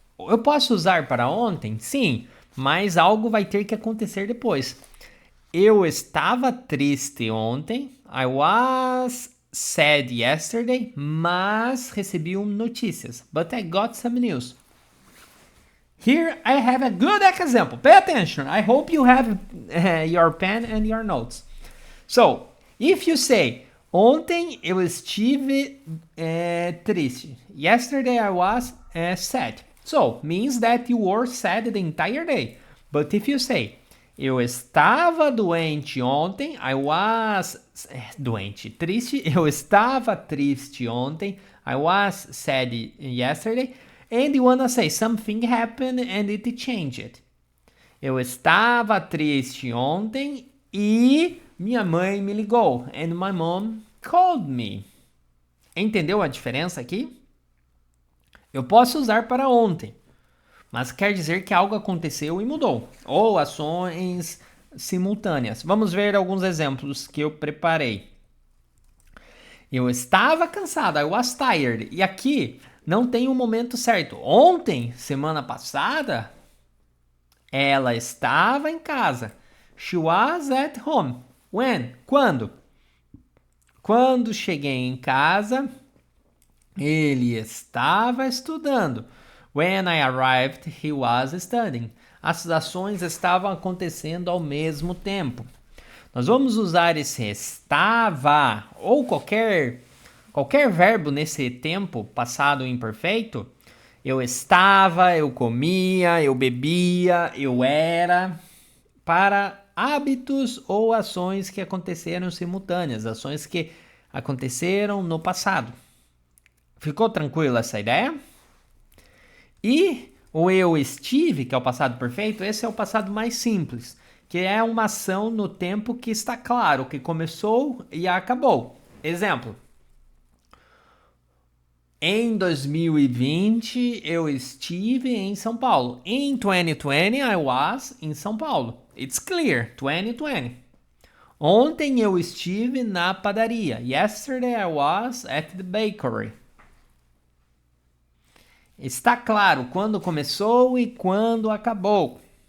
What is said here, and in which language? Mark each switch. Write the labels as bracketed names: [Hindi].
[Portuguese] Eu posso usar para ontem? Sim, mas algo vai ter que acontecer depois. Eu estava triste ontem. [English] I was sad yesterday, [Portuguese] mas recebi notícias. [English] But I got some news. Here I have a good example. Pay attention. I hope you have your pen and your notes. So, if you say, [Portuguese] ontem eu estive triste. [English] Yesterday I was sad. So, means that you were sad the entire day. But if you say, [Portuguese] eu estava doente ontem, [English] I was triste. [Portuguese] Eu estava triste ontem, [English] I was sad yesterday. And you wanna say something happened and it changed. [Portuguese] Eu estava triste ontem e minha mãe me ligou. [English] And my mom called me. [Portuguese] Entendeu a diferença aqui? Eu posso usar para ontem, mas quer dizer que algo aconteceu e mudou. Ou ações simultâneas. Vamos ver alguns exemplos que eu preparei. Eu estava cansado, [English] I was tired. [Portuguese] E aqui não tem um momento certo. Ontem, semana passada, ela estava em casa. [English] She was at home. When? [Portuguese] Quando? Quando cheguei em casa, ele estava estudando. [English] When I arrived, he was studying. [Portuguese] As ações estavam acontecendo ao mesmo tempo. Nós vamos usar esse estava ou qualquer verbo nesse tempo passado imperfeito. Eu estava, eu comia, eu bebia, eu era, para hábitos ou ações que aconteceram simultâneas, ações que aconteceram no passado. Ficou tranquila essa ideia? E o eu estive, que é o passado perfeito, esse é o passado mais simples, que é uma ação no tempo que está claro, que começou e acabou. Exemplo. Em 2020, eu estive em São Paulo. [English] In 2020, I was in São Paulo. It's clear, 2020. [Portuguese] Ontem eu estive na padaria. [English] Yesterday I was at the bakery. [Portuguese] Está claro quando começou e quando acabou.